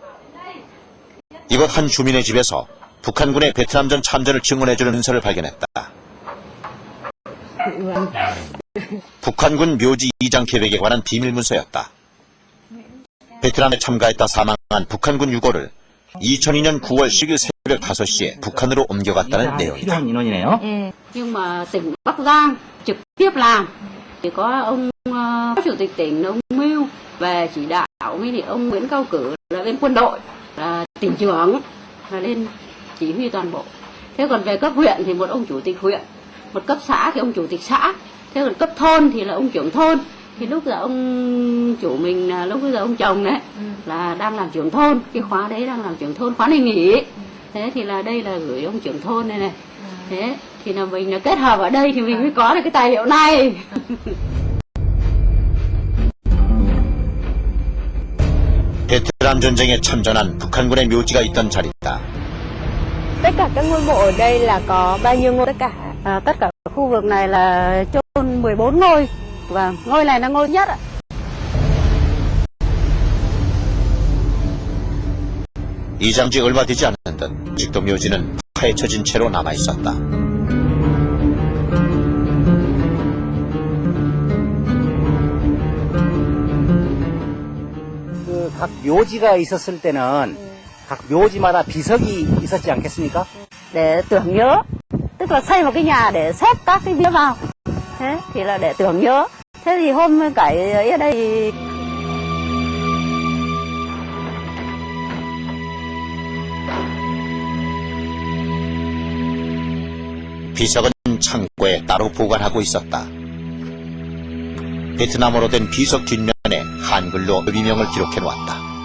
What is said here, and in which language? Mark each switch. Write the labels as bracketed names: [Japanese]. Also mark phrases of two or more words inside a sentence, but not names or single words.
[Korean] 이곳 한 주민의 집에서 북한군의 베트남전 참전을 증언해주는 문서를 발견했다. 북한군 묘지 이장 계획에 관한 비밀 문서였다. 베트남에 참가했다 사망한 북한군 유고를 2002년 9월 10일 새벽 5시에 북한으로 옮겨갔다는 내용이다. 필요한 인원이네요. [Vietnamese] Nhưng mà tỉnh Bắc Giang trực tiếp làm thì có ông Phó Chủ tịch tỉnh ông Mưu về chỉ đạo với ông Nguyễn Cao Cử là bên quân đội là tỉnh trưởng là lên chỉ huy toàn bộ. Thế còn về cấp huyện thì một ông chủ tịch huyện, một cấp xã thì ông chủ tịch xã, thế còn cấp thôn thì là ông trưởng thôn. Thì lúc giờ ông chủ mình là lúc bây giờ ông chồng đấy là đang làm trưởng thôn, cái khóa đấy đang làm trưởng thôn, khóa này nghỉ. Thế thì là đây là gửi ông trưởng thôn này này. Thế thì là mình là kết hợp ở đây thì mình mới có được cái tài liệu này. [Korean] 베트남 전쟁에 참전한 북한군의 묘지가 있던 자리다. [Vietnamese] Tất cả các ngôi mộ ở đây là có bao nhiêu ngôi? Tất cả khu vực này là chôn 14 ngôi. Và ngôi này là ngôi nhất ạ. [Korean] 이장 지 얼마 되지 않은 듯 아직도 묘지는 파헤쳐진 채로 남아있었다. 각 묘지가 있었을 때는 각 묘지마다 비석이 있었지 않겠습니까? [Vietnamese] Để tưởng nhớ. Tức là xây một cái nhà để xếp các cái bia vào. Thế thì là để tưởng nhớ. Thế thì hôm cải ở đây [Korean] 비석은 창고에 따로 보관하고 있었다. 베트남어로 된 비석 뒷면에 한글로 의명을 기록해 놓았다.